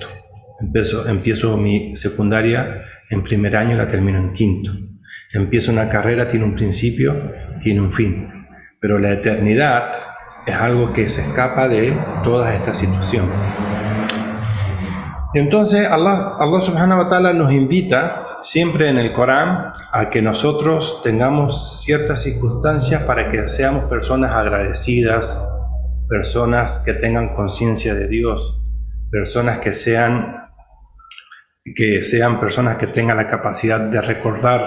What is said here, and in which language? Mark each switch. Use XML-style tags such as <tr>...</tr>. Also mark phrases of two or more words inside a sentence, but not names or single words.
<es>Empiezo mi secundaria en primer año, la termino en quinto. Empiezo una carrera, tiene un principio, tiene un fin. Pero la eternidad es algo que se escapa de todas estas situaciones. Entonces</es> <ar>الله سبحانه وتعالى</ar> <es>nos invita siempre en el Corán a que nosotros tengamos ciertas circunstancias para que seamos personas agradecidas, personas que tengan conciencia de Dios, personas que sean personas que tengan la capacidad de recordar.</es>